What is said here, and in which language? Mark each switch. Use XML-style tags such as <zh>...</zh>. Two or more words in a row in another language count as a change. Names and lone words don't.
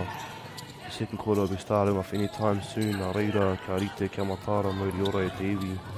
<en>The second quarter will be starting off anytime soon.</en> <mi>Nā reira, ka rite kia matara, mauri ora e te iwi.</mi>